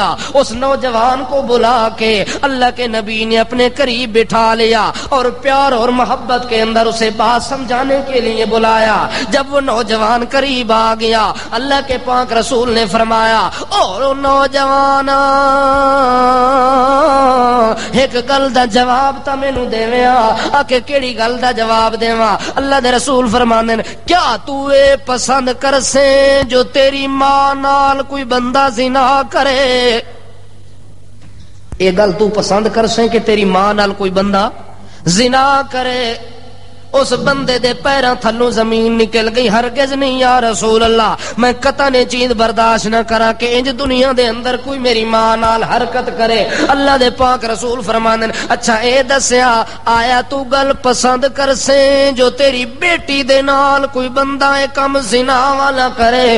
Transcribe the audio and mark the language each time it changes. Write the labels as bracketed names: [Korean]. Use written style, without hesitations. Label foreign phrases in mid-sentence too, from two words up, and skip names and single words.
[Urdu] اس نوجوان کو بلا کے اللہ کے نبی نے اپنے قریب بٹھا لیا اور پیار اور محبت کے اندر اسے بات سمجھانے کے لیے بلایا. جب وہ نوجوان قریب آ گیا اللہ کے پاک رسول نے فرمایا اور نوجوان [Punjabi] ایک گل دا جواب تا مینوں دیویا. آکے کیڑی گل دا جواب دیواں؟ اللہ دے رسول فرماندے کیا تو اے پسند کرسے جو تیری ماں نال کوئی بندہ زنا کرے؟ یہ گل تو پسند کر سیں کہ تیری ماں نال کوئی بندہ زنا کرے؟ اس بندے دے پیراں تھلوں زمین نکل گئی. ہرگز نہیں [Arabic] یا رسول اللہ، [Punjabi] میں قطع نے چیز برداشت نہ کرا کہ انج دنیا دے اندر کوئی میری ماں نال حرکت کرے. اللہ دے پاک رسول فرماندے اچھا اے دسیا آیا تو گل پسند کر سے جو تیری بیٹی دے نال کوئی بندہ اے کم زنا والا کرے؟